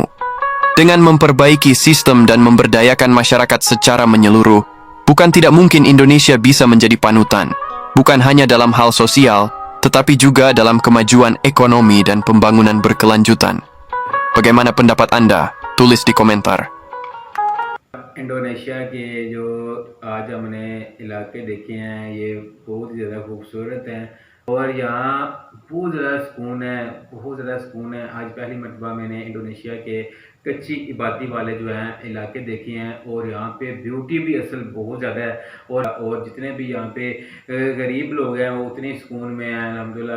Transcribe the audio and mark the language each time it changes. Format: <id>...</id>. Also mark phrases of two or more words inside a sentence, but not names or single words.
<id>Dengan memperbaiki sistem dan memberdayakan masyarakat secara menyeluruh, bukan tidak mungkin Indonesia bisa menjadi panutan, bukan hanya dalam hal sosial, tetapi juga dalam kemajuan ekonomi dan pembangunan berkelanjutan. Bagaimana pendapat Anda? Tulis di komentar.</id> <hi>इंडोनेशिया के जो आज हमने इलाके देखे हैं ये बहुत ही ज़्यादा खूबसूरत हैं और यहाँ बहुत ज़्यादा सुकून है, बहुत ज़्यादा सुकून है। आज पहली मरतबा मैंने इंडोनेशिया के कच्ची आबादी वाले जो हैं इलाके देखे हैं और यहाँ पे ब्यूटी भी असल बहुत ज़्यादा है और जितने भी यहाँ पे गरीब लोग हैं वो उतने सुकून में हैं अल्हम्दुलिल्लाह।</hi>